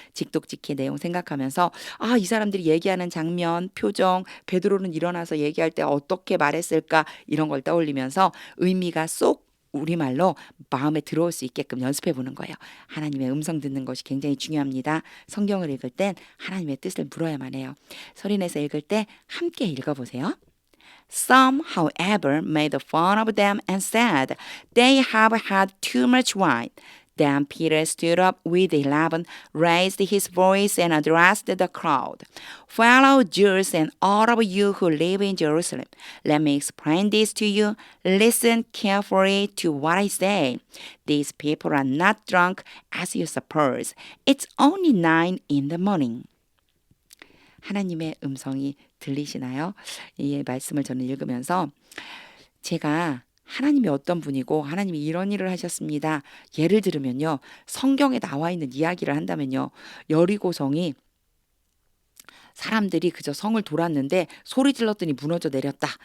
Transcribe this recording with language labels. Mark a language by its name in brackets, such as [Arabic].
[Korean] 직독직해 내용 생각하면서 아, 이 사람들이 얘기하는 장면, 표정, 베드로는 일어나서 얘기할 때 어떻게 말했을까 이런 걸 떠올리면서 의미가 쏙 우리말로 마음에 들어올 수 있게끔 연습해 보는 거예요. 하나님의 음성 듣는 것이 굉장히 중요합니다. 성경을 읽을 땐 하나님의 뜻을 물어야만 해요. 소리내서 읽을 때 함께 읽어보세요. [English] Some, however, made fun of them and said, "They have had too much wine." Then Peter stood up with 11, raised his voice, and addressed the crowd. "Fellow Jews and all of you who live in Jerusalem, let me explain this to you. Listen carefully to what I say. These people are not drunk as you suppose. It's only 9 in the morning." [Korean] 하나님의 음성이 들리시나요? 이 말씀을 저는 읽으면서 제가 하나님이 어떤 분이고 하나님이 이런 일을 하셨습니다. 예를 들면요. 성경에 나와 있는 이야기를 한다면요. 여리고성이 사람들이 그저 성을 돌았는데 소리 질렀더니 무너져 내렸다.